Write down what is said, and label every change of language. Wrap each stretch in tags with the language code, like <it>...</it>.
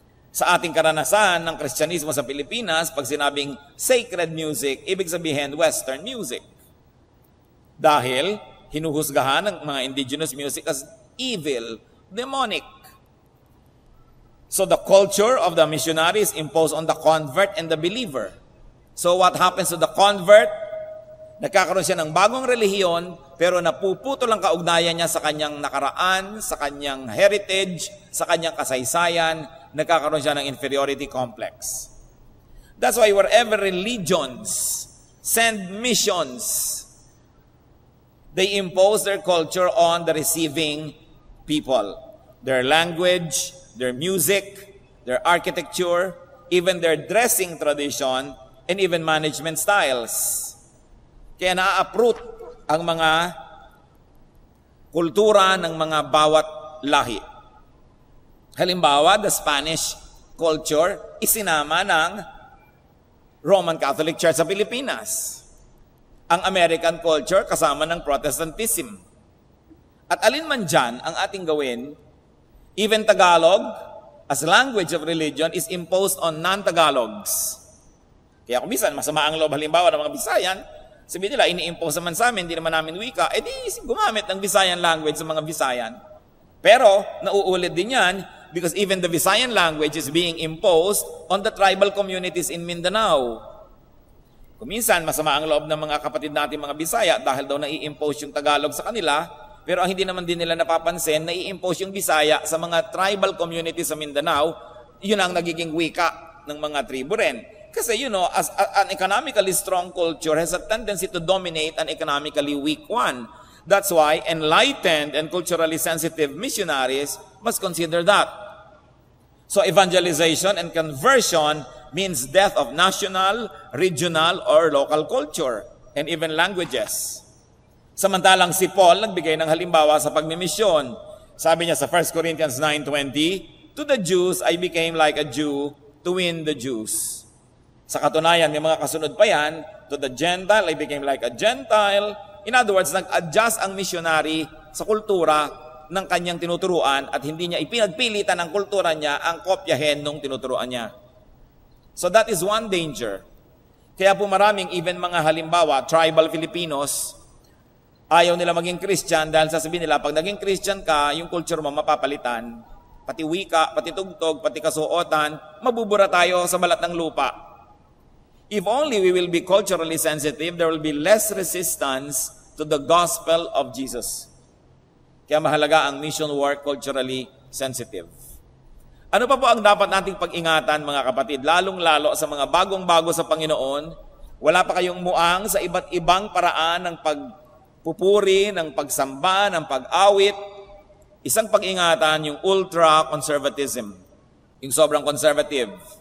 <tl>Sa ating karanasan ng Kristyanismo sa Pilipinas, pag sinabing sacred music, ibig sabihin Western music. Dahil hinuhusgahan ng mga</tl> <en>indigenous music as evil, demonic. So the culture of the missionary is imposed on the convert and the believer. So what happens to the convert?</en> <tl>Nagkakaroon siya ng bagong relihiyon, pero napuputol ang kaugnayan niya sa kanyang nakaraan, sa kanyang heritage, sa kanyang kasaysayan, nagkakaroon siya ng inferiority complex.</tl> <en>That's why wherever religions send missions, they impose their culture on the receiving people. Their language, their music, their architecture, even their dressing tradition, and even management styles.</en> <tl>Kaya na-uproot ang mga kultura ng mga bawat lahi. Halimbawa,</tl> <en>the Spanish culture</en> <tl>isinama ng Roman Catholic Church sa Pilipinas. Ang American culture kasama ng Protestantism. At alin man dyan ang ating gawin,</tl> <en>even Tagalog, as language of religion, is imposed on non-Tagalogs.</en> <tl>Kaya kung minsan, masama ang loob halimbawa ng mga Bisayan, sabihin nila, ini-impose naman sa amin, hindi naman namin wika, di gumamit ng Visayan language sa mga Visayan. Pero, nauulit din yan,</tl> <en>because even the Visayan language is being imposed on the tribal communities in Mindanao.</en> <tl>Kung minsan, masama ang loob ng mga kapatid natin mga Bisaya dahil daw nai-impose yung Tagalog sa kanila, pero ang hindi naman din nila napapansin, nai-impose yung Bisaya sa mga tribal communities sa Mindanao, yun ang nagiging wika ng mga tribo rin. Kasi,</tl> <en>as an economically strong culture has a tendency to dominate an economically weak one. That's why enlightened and culturally sensitive missionaries must consider that. So evangelization and conversion means death of national, regional, or local culture and even languages.</en> <tl>Samantalang si Paul nagbigay ng halimbawa sa pagmimisyon. Sabi niya sa</tl> <en>1 Corinthians 9:20, "To the Jews, I became like a Jew to win the Jews."</en> <tl>Sa katunayan, may mga kasunod pa yan,</tl> <en>"To the Gentile, I became like a Gentile." In other words,</en> <tl>nag-adjust ang missionary sa kultura ng kanyang tinuturuan at hindi niya ipinagpilitan ang kultura niya ang kopyahin nung tinuturuan niya.</tl> <en>So that is one danger.</en> <tl>Kaya po maraming even mga halimbawa, tribal Filipinos, ayaw nila maging Christian dahil sasabihin nila, pag naging Christian ka, yung culture mo mapapalitan. Pati wika, pati tugtog, pati kasuotan, mabubura tayo sa balat ng lupa.</tl> <en>If only we will be culturally sensitive, there will be less resistance to the gospel of Jesus.</en> <tl>Kaya mahalaga ang mission work</tl> <en>culturally sensitive.</en> <tl>Ano pa po ang dapat nating pag-ingatan, mga kapatid, lalong-lalo sa mga bagong-bago sa Panginoon? Wala pa kayong muang sa iba't ibang paraan ng pagpupuri, ng pagsamba, ng pag-awit. Isang pag-ingatan, yung ultra-conservatism. Yung sobrang conservative.</tl>